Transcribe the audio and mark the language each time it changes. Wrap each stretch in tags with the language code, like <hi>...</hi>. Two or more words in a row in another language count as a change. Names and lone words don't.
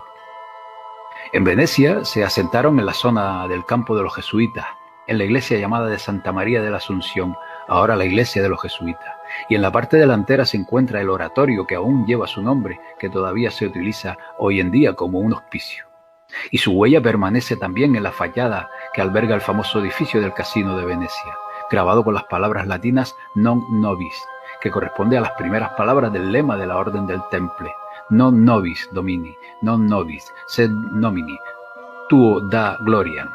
<es>En Venecia se asentaron en la zona del campo de los jesuitas, en la iglesia llamada de Santa María de la Asunción, ahora la iglesia de los jesuitas, y en la parte delantera se encuentra el oratorio que aún lleva su nombre, que todavía se utiliza hoy en día como un hospicio. Y su huella permanece también en la fachada que alberga el famoso edificio del Casino de Venecia, grabado con las palabras latinas</es> <la>non nobis,</la> <es>que corresponde a las primeras palabras del lema de la Orden del Temple:</es> <la>non nobis domini, non nobis, sed nomini, tuo da gloriam.</la>